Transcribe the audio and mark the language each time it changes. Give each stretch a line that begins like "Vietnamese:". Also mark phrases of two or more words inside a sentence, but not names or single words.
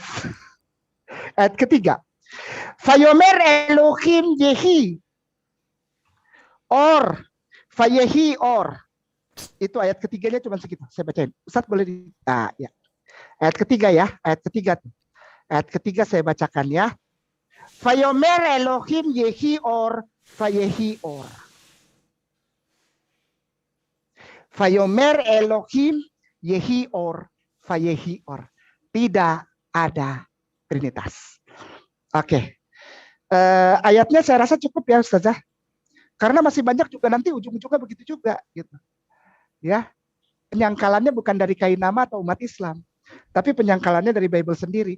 Indonesian: Ayat ketiga.
Hebrew: ויאמר אלהים יהי. ויהי אור.
Indonesian: Itu ayat ketiganya cuma segitu. Saya bacain. Ustadz boleh ya. Ayat ketiga ya. Ayat ketiga saya bacakan ya.
Hebrew: ויאמר אלהים יהי אור. ויהי אור. ויאמר אלהים יהי אור. ויהי אור.
Indonesian: Tidak ada Trinitas. Oke. Ayatnya saya rasa cukup ya Ustazah. Karena masih banyak juga nanti ujung-ujungnya begitu juga gitu. Ya. Penyangkalannya bukan dari Kainama atau umat Islam, tapi penyangkalannya dari Bible sendiri.